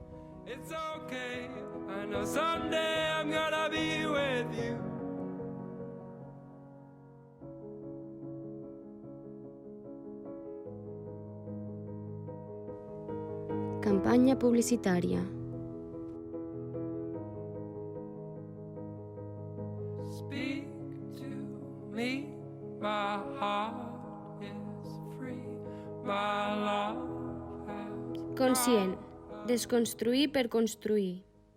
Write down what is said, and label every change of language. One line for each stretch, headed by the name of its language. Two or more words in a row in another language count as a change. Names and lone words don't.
Catalan: Campanya publicitària.
English: Speak to me, my heart is free, my love has
Catalan: Conscient, desconstruir per construir.